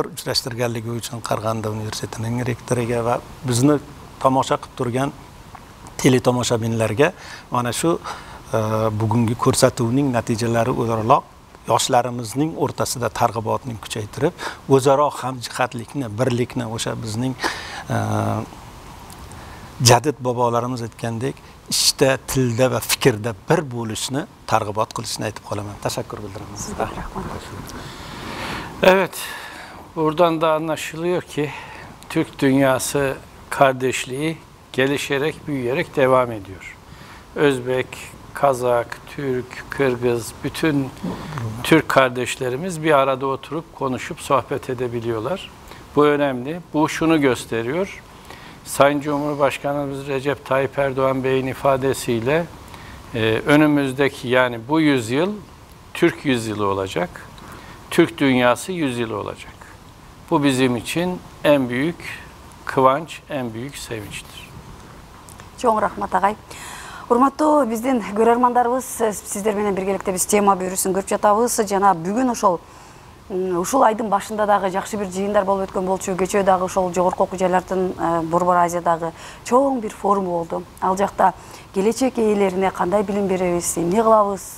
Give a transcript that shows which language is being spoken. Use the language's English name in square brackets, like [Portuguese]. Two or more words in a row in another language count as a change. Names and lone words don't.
[Uzbek] uchrashtirganligi uchun Qarag'anda universitetining rektoriga va bizni tomosha qilib turgan teletomoshabinlarga mana shu bugungi ko'rsatuvning natijalari o'laroq yoshlarimizning o'rtasida targ'ibotning kuchaytirib, o'zaro hamjihatlikni, birlikni, o'sha bizning jadid bobolarimiz aytgandek, ishda, tilda va fikrda bir bo'lishni targ'ibot qilishni aytib qolaman. Tashakkur bildiramiz. [Turkish] Evet, buradan da anlaşılıyor ki Türk dünyası kardeşliği gelişerek, büyüyerek devam ediyor. Özbek, Kazak, Türk, Kırgız, bütün Türk kardeşlerimiz bir arada oturup konuşup sohbet edebiliyorlar. Bu önemli. Bu şunu gösteriyor. Sayın Cumhurbaşkanımız Recep Tayyip Erdoğan Bey'in ifadesiyle önümüzdeki, yani bu yüzyıl Türk yüzyılı olacak. Türk dünyası yüzyılı olacak. Bu bizim için en büyük kıvanç, en büyük sevinçtir. [Kyrgyz] Чоң рахмат агай. Урматтуу биздин көрөрмандарыбыз, сиздер менен биргеликте биз тема берүүсүн көрүп жатабыз. Жана бүгүн ушул айдын башында дагы жакшы бир жыйындар болуп өткөн болчу. Кечээ дагы ошол жогорку окуу жайлардын Борбор Азиядагы чоң бир форум болду. Ал жакта келечек ээлерине кандай билим беребиз, эмне кылабыз?